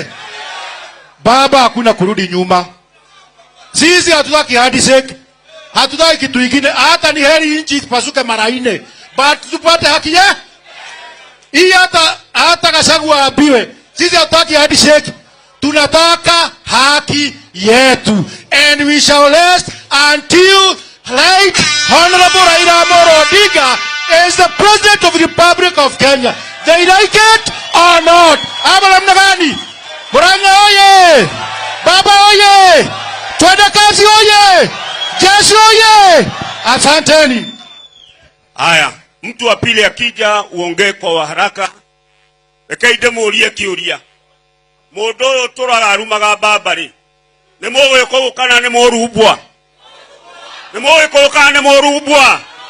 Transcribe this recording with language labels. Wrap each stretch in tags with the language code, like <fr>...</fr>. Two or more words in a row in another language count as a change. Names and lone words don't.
<sw>Baba, hakuna kurudi nyuma. Sisi hatutaki handshake, hatutaki kitu kingine. Hata ni heri nchi pasuke mara 4, but tupate haki yetu. Hii hata Gachagua aambiwe, sisi hatutaki handshake, tunataka haki yetu.</sw> <en>And we shall rest until Right Honorable Raila Amolo Odinga is the President of the Republic of Kenya. They like it or not.</en> <sw>Namna gani? Murang'a oye! Baba oye! Twende kazi oye! Jeshi oye! Asanteni. Haya, mtu wa pili akija uongee kwa haraka.</sw> <ki>Ekaide murie kiuria. Mundu uyu turararumaga babari. Ni muwe ko kana ni morubwa. Ni muwe ko kana ni morubwa.</ki>